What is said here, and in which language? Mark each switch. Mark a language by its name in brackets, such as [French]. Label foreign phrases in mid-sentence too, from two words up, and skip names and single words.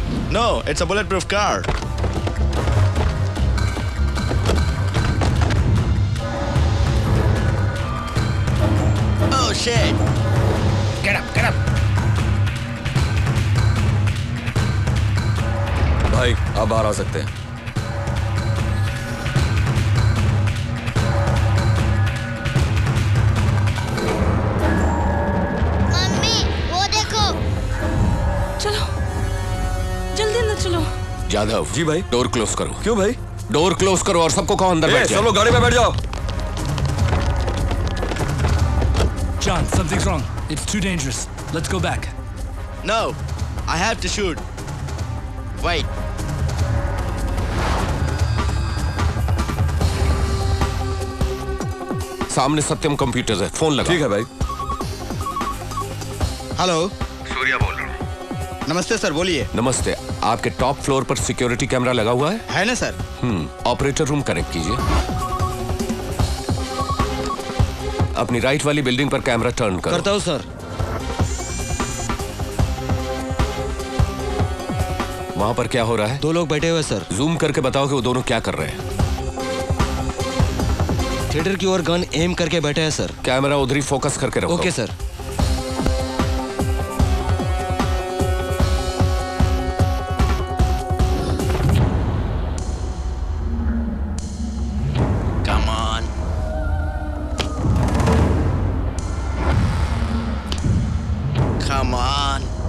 [English] No, it's a bulletproof car. Oh shit. Get up, get up. [Hindi] भाई आप बाहर आ सकते हैं। मम्मी वो देखो। चलो जल्दी अंदर चलो। जाधव जी भाई। [English] door close [Hindi] करो। क्यों भाई? [English] door close [Hindi] करो और सबको कहो अंदर ए, बैठ सब जाओ। लोग गाड़ी में बैठ जाओ। [English] John, something's wrong. It's too dangerous. Let's go back. No, I have to shoot. Wait. [Hindi] सामने सत्यम कंप्यूटर है, फोन लगा। ठीक है भाई। हेलो, सूर्या बोल रहा हूँ। नमस्ते सर, बोलिए। नमस्ते, आपके टॉप फ्लोर पर सिक्योरिटी कैमरा लगा हुआ है? है ना सर? [English] operator room [Hindi] कनेक्ट कीजिए। अपनी राइट वाली बिल्डिंग पर कैमरा टर्न करो। करता हूँ सर। वहां पर क्या हो रहा है? 2 लोग बैठे हुए सर। जूम करके बताओ कि वो दोनों क्या कर रहे हैं। थिएटर की ओर गन एम करके बैठे हैं सर। कैमरा उधर ही फोकस करके रखो। ओके सर। [English] Come on. Come on.